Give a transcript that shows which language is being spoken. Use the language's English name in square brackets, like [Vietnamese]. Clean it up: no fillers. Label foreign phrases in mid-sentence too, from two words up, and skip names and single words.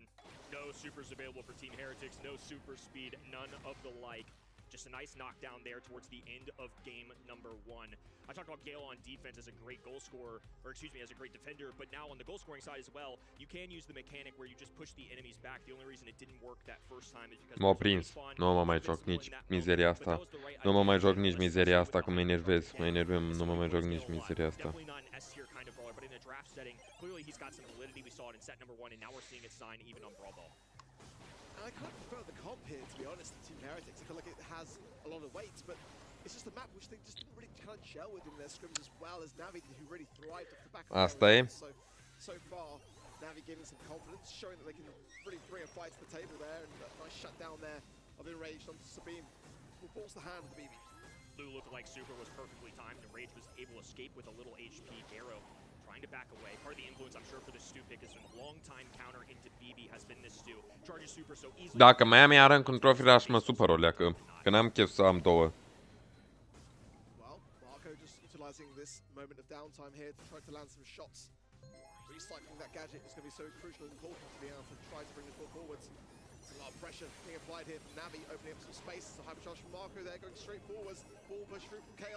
[English] No supers available for Team Heretics, no super speed, none of the like. Just a nice knockdown there towards the end of game number 1. I talked about Gale on defense as a great goal scorer, or excuse me, as a great defender, but now on the goal scoring side as well, you can use the mechanic where you just push the enemies back. The only reason it didn't work that first time is because [Romanian] M-au prins. Nu mă mai joc nici mizeria asta. Nu mă mai joc nici mizeria asta, că mă enervez. Mă enervăm, nu mă mai joc nici mizeria asta. [English] Clearly he's got some validity. We saw it in set number 1, and now we're seeing it sign even on Brawl Ball. I kind of prefer the comp here, to be honest, to Team Heretics. I feel like it has a lot of weight, but it's just a map which they just didn't really kind of gel with in their scrims as well as Navi, who really thrived off the back of their so far, Navi giving some confidence, showing that they can really bring a fight to the table there, and a nice shutdown there of Enraged onto Sabine, who forced the hand of the BB. Blue looked like Super was perfectly timed, and Rage was able to escape with a little HP. Garo trying to back away. Part of the influence, I'm sure, for the Stu pick is a long-time counter into BB has been this Stu. Charges Super so easily. [Romanian] Dacă mai am iară un [English] trophy rush, [Romanian] mă supăr o leacă, că n-am chef să am două. [English] Well, Marco just utilizing this moment of downtime here to try to land some shots. Recycling that gadget is going to be so crucial and important to be able to try to bring the ball forwards. There's a lot of pressure being applied here from Navi, opening up some space. It's a hypercharge from Marco there, going straight forwards. Ball push through from Chaos.